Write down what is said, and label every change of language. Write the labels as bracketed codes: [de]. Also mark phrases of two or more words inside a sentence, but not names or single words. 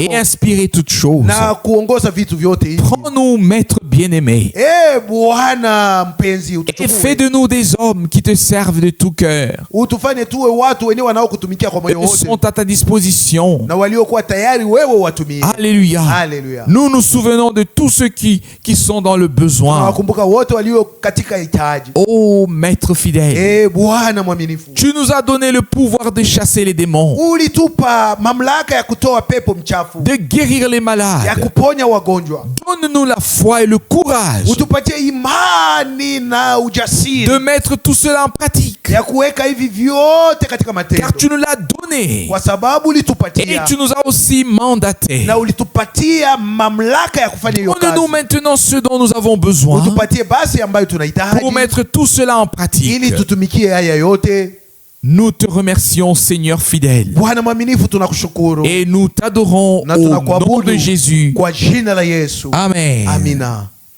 [fr] et inspiré toutes choses. [sw] na kuongoza vitu vyote hivi. [fr] Prends-nous, Maître bien-aimé, [sw] Bwana mpenzi, [fr] et fais de nous des hommes qui te servent de tout cœur, [sw] utufanye tuwe watu wenyewe wanaokutumikia kwa moyo [fr] qui [sw] wote [fr] sont à ta disposition. [sw] na waliokuwa tayari wewe watumie. [fr] Alléluia. [sw] Haleluya. [fr] Nous nous souvenons de tous ceux qui sont dans le besoin. [sw] Tunawakumbuka wote walio katika hitaji. [fr] Oh, Maître fidèle, [sw] Bwana mwaminifu, [fr] tu nous as donné le pouvoir de chasser les démons, [sw] ulitupa mamlaka ya kutoa pepo mchafu, [fr] de guérir les [sw] ya [fr] malades. [sw] kuponya wagonjwa. [fr] Donne-nous la foi et le courage [sw] Utupatie imani na ujasiri [fr] de mettre tout cela en pratique, [sw] ya kuweka hivi vyote katika matendo, [fr] car tu nous l'as donné [sw] kwa sababu [fr] et [sw] ulitupatia [fr] tu nous as aussi mandaté. [sw] na ulitupatia mamlaka ya kufanya hiyo [fr] Donne-nous [sw] kazi. [fr] maintenant ce dont nous avons besoin [sw] Utupatie basi ambayo tunahitaji [fr] pour mettre tout cela en [sw] ili [fr] pratique. [sw] tutumikie haya yote. [fr] Nous te remercions, Seigneur fidèle, [sw] Bwana mwaminifu, tunakushukuru [fr] et nous t'adorons [sw] na [fr] au nom [sw] tunakuabudu [fr] de Jésus. [sw] kwa jina la Yesu. [fr] Amen. [sw] Amina.